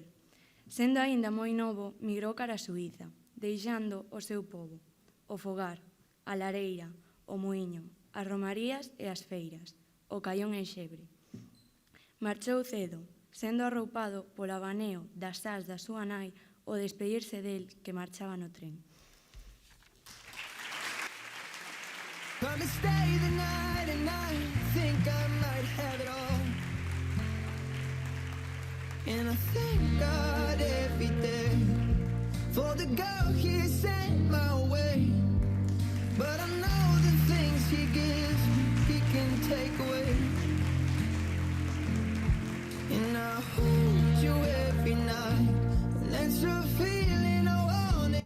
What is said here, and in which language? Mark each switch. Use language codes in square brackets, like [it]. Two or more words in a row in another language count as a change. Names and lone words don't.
[gl] Sendo aínda moi novo, migrou cara a Suíza, deixando o seu pobo, o fogar, a lareira, o muiño, as romarías e as feiras, o caión en xebre. Marchou cedo, sendo arroupado polo abaneo das ás da súa nai ao despedirse del que marchaba no tren. [en] Promise stay the night and I think I might have it all. And I thank God every day for the girl He sent my way. But I know the things He gives He can take away. And I hold you every night, and that's a feeling I want it.